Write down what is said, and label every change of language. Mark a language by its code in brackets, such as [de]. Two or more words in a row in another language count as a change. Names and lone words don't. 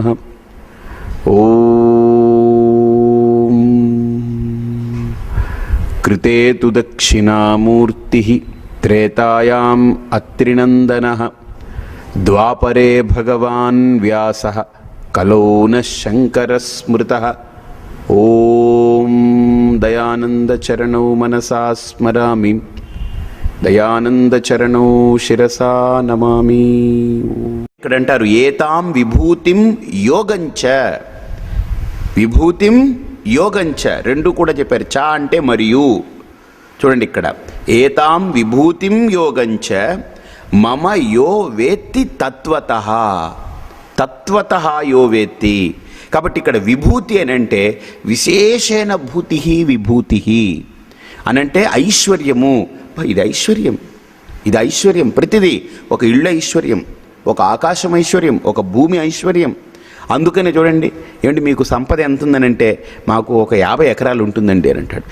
[sa] ॐ कृते तु दक्षिणामूर्तिः त्रेतायाम् अत्रिनन्दनः द्वापरे भगवान् व्यासः कलौ नः शङ्करः स्मृतः। ॐ दयानन्दचरणौ मनसा स्मरामि దయానందచరణో శిరసా నమామి. [te] ఇక్కడ అంటారు [sa] ఏతాం విభూతిం యోగంచ, విభూతిం యోగంచ [te] రెండు కూడా చెప్పారు. చ అంటే మరియు. చూడండి ఇక్కడ [sa] ఏతాం విభూతిం యోగంచ మమ యో వేత్తి తత్వతః, తత్వతః యో వేత్తి. [te] కాబట్టి ఇక్కడ విభూతి అని అంటే విశేషణ భూతి విభూతి అనంటే ఐశ్వర్యము. ఇది ఐశ్వర్యం, ఇది ఐశ్వర్యం. ప్రతిదీ ఒక ఇళ్ళు ఐశ్వర్యం, ఒక ఆకాశం ఐశ్వర్యం, ఒక భూమి ఐశ్వర్యం. అందుకనే చూడండి ఏమంటే మీకు సంపద ఎంత ఉందనంటే మాకు ఒక 50 ఎకరాలు ఉంటుందండి అని అంటాడు.